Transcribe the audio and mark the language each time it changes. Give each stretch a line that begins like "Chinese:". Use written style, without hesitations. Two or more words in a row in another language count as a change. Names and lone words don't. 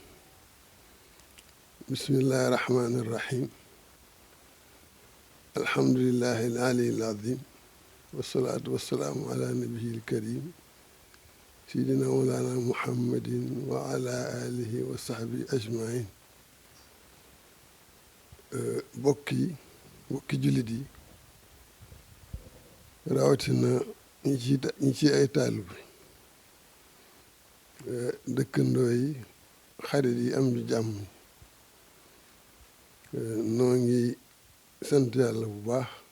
Arabic: بسم الله الرحمن الرحيم. الحمد لله العلي العظيم، والصلاة والسلام على نبيه الكريم سيدنا مولانا محمد وعلى آله وصحبه أجمعين.
Wolof: bokki jullit yi rawatina ñi ci ay taalibe dëkkandoo yi, xarit yi, am ju jàmm, noo ngi sant yàlla bu baax